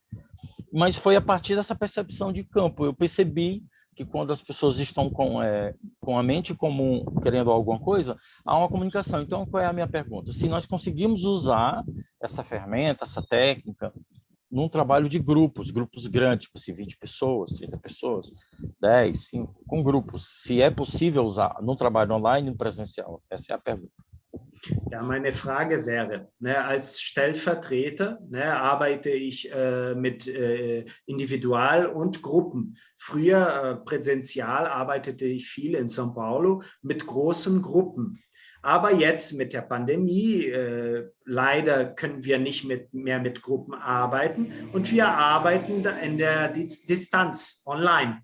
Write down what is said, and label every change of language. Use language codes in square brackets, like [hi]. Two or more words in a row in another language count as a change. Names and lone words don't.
[pt] Mas foi a partir dessa percepção de campo. Eu percebi que quando as pessoas estão com a mente comum querendo alguma coisa, há uma comunicação. Então, qual é a minha pergunta? Se nós conseguimos usar essa ferramenta, essa técnica, num trabalho de grupos grandes, tipo assim, 20 pessoas, 30 pessoas, 10, 5, com grupos, se é possível usar num trabalho online e no presencial? Essa é a pergunta. [de] Ja, meine Frage wäre, ne, als Stellvertreter, ne, arbeite ich mit Individual- und Gruppen. Früher präsential arbeitete ich viel in São Paulo mit großen Gruppen. Aber jetzt mit der Pandemie, leider können wir nicht mehr mit Gruppen arbeiten und wir arbeiten in der Distanz, online.